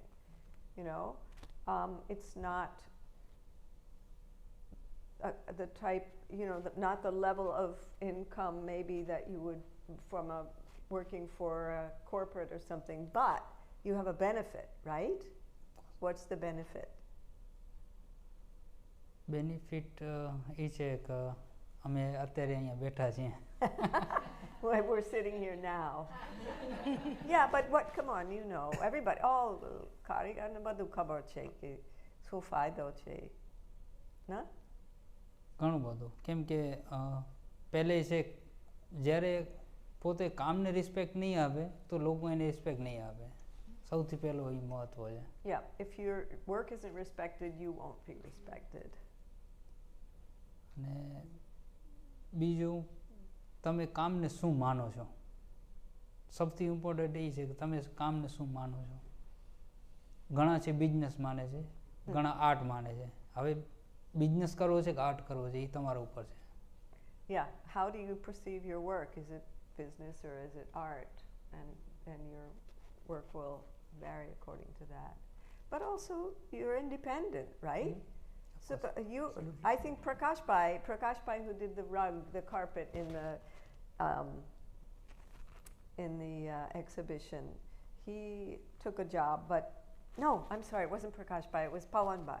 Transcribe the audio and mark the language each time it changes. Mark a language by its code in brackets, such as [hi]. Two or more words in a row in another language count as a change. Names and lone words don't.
[en] You know, it's not the type, you know, not the level of income maybe that you would from working for a corporate or something, but you have a benefit, right? What's the benefit? [gu] બેનિફિટ એ છે કે અમે અત્યારે અહીંયા બેઠા છીએ. [en] Well, we're sitting here now. Yeah, but what, come on, you know, everybody, all [gu] કારીગરને બધું ખબર છે કે શું ફાયદો છે, ના? ઘણું બધું. કેમ કે પહેલે છે જ્યારે પોતે કામને રિસ્પેક્ટ નહીં આપે તો લોકો એને રિસ્પેક્ટ નહીં આપે. સૌથી પહેલો એ મહત્વ છે. [en] Yeah, if your work isn't respected, you won't be respected. [gu] અને બીજું, તમે કામને શું માનો છો? સૌથી ઇમ્પોર્ટન્ટ એ છે કે તમે કામને શું માનો છો. ઘણા છે બિઝનેસ માને છે, ઘણા આર્ટ માને છે. હવે બિઝનેસ કરવો છે કે આર્ટ કરવો છે એ તમારા ઉપર છે. [en] Yeah, how do you perceive your work? Is it business or is it art? And your work will vary according to that. But also, you're independent, right? So I think Prakash Bhai, who did the rug, the carpet in the exhibition, he took a job, but no, I'm sorry, it wasn't Prakash Bhai, it was Pawan Bhai.